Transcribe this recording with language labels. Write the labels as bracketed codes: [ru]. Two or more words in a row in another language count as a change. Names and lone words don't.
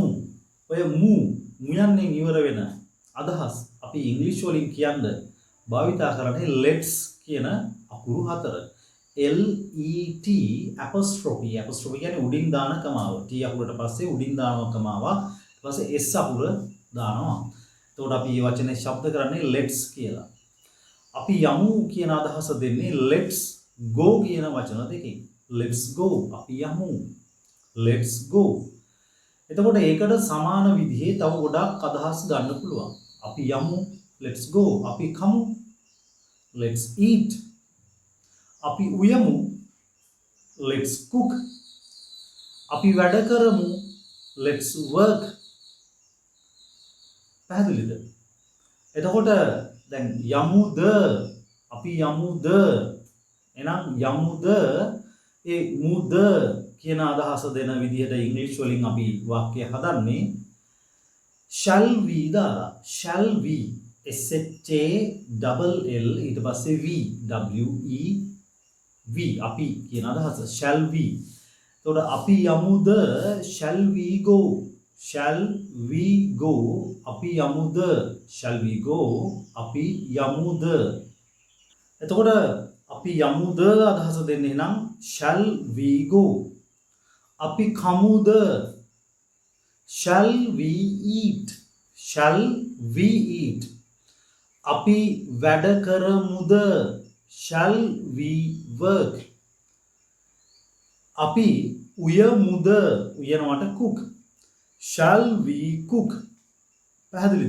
[si] ඔය මුයන්නේ ඉවර වෙන අදහස් අපි ඉංග්‍රීසි වලින් කියන්න භාවිතා කරන්නේ let's කියන අකුරු හතර. L E T apostrophe කියන්නේ උඩින් දාන කමාව. T අකුරට පස්සේ උඩින් දාන කමාවක්. ඊට පස්සේ S අකුර දානවා. එතකොට අපි මේ වචනේ ශබ්ද කරන්නේ let's කියලා. අපි යමු කියන අදහස දෙන්නේ [en] let's go [si] කියන වචන දෙකකින්. [en] let's go [si] අපි යමු. [en] let's go. [si] එතකොට ඒකට සමාන විදිහේ තව ගොඩක් අදහස් ගන්න පුළුවන්. අපි යමු [en] let's go. [si] අපි කමු [en] let's eat. [si] අපි උයමු [en] let's cook. [si] අපි වැඩ කරමු [en] let's work. [si] පැහැදිලිද? එතකොට දැන් යමුද? අපි යමුද? එහෙනම් යමුද? ඒ මුද කියන අදහස දෙන විදිහට ඉංග්‍රීසි වලින් අපි වාක්‍ය හදන්නේ [en] shall we [si] දාලා. [en] shall we SHALL [si] ඊට පස්සේ we අපි කියන අදහස [en] shall we. [si] එතකොට අපි යමුද? [en] shall we go. shall we go. [si] අපි යමුද? [en] shall we go. [si] අපි යමුද? එතකොට අපි යමුද අදහස දෙන්නේ නම් [en] shall we go. [si] අපි කමුද? [en] shall we eat. shall we eat. [si] අපි වැඩ කරමුද? [en] shall we work. [si] අපි උයමුද? [en] උයනවට cook. shall we cook. [si] පැහැදිලිද?